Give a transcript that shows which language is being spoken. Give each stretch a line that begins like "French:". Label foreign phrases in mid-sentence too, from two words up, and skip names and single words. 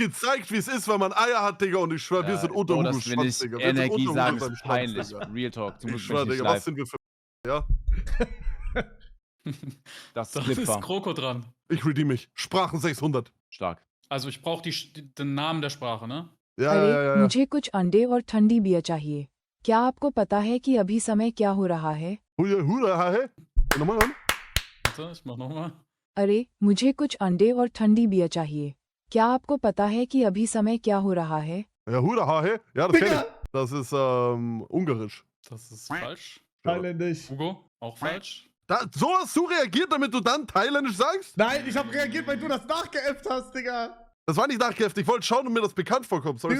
German: gezeigt, wie es ist, wenn man Eier hat, Digga, und ich schwör, wir sind unter Bro, Hugo dass wir nicht Schwanz, Digga. Wir sind Energie unter sagen, Hugo beim ist Schwanz, peinlich. Digga. Real Talk. Zum Ich Glück schwör, bin ich Digga, nicht was live. sind wir für... Ja? Das Dann ist ist Clipper. Kroko dran. Ich redeem mich. Sprachen 600. Stark. Also ich brauche den Namen der Sprache, ne? Ja, अरे ja, ja, ja.
Hindi: मुझे कुछ अंडे और ठंडी बियर चाहिए। क्या आपको पता है कि अभी समय क्या हो रहा है?
German: Hura, hahe. Nochmal an. Warte, ich mach nochmal.
Hindi: अरे मुझे कुछ अंडे और ठंडी बियर चाहिए। क्या आपको पता है कि अभी समय क्या हो रहा है?
German: Ja, Hura, hahe. Ja, das kenn Digga. ich. Das ist, ungarisch. Das ist falsch. Thailändisch. Hugo, auch falsch. So hast du reagiert, damit du dann thailändisch sagst? Nein, ich habe reagiert, weil du das nachgeäfft hast, Digga. Das war nicht nachgeheftet. Ich wollte schauen, ob mir das bekannt vorkommt. Sorry,